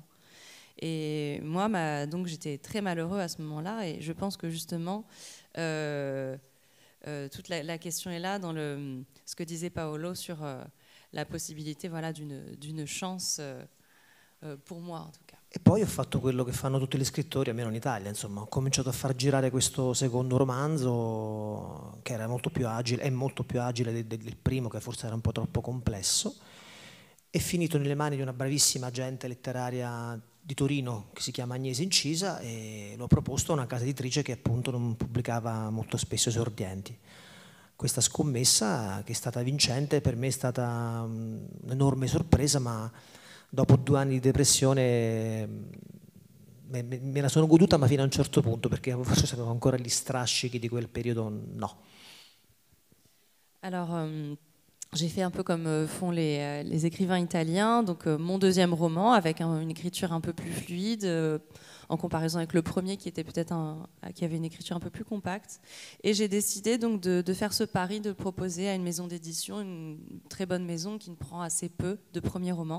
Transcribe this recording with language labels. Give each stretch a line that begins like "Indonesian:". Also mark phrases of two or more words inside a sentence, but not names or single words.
French: Et moi, donc j'étais très malheureux à ce moment-là, et je pense que justement, toute la question est là dans ce que disait Paolo sur la possibilité, voilà, d'une chance pour moi en tout cas.
Italian: E poi ho fatto quello che fanno tutti gli scrittori, almeno in Italia, insomma, ho cominciato a far girare questo secondo romanzo che era molto più agile, è molto più agile del primo, che forse era un po' troppo complesso, è finito nelle mani di una bravissima agente letteraria di Torino che si chiama Agnese Incisa, e l'ho proposto a una casa editrice che appunto non pubblicava molto spesso esordienti. Questa scommessa, che è stata vincente, per me è stata un'enorme sorpresa, ma dopo 2 anni di depressione me la sono goduta, ma fino a un certo punto, perché forse avevo ancora gli strascichi di quel periodo, no.
French: Alors, j'ai fait un peu comme font les écrivains italiens, donc mon deuxième roman avec une écriture un peu plus fluide en comparaison avec le premier qui était peut-être qui avait une écriture un peu plus compacte. Et j'ai décidé donc de faire ce pari, de le proposer à une maison d'édition, une très bonne maison qui ne prend assez peu de premiers romans.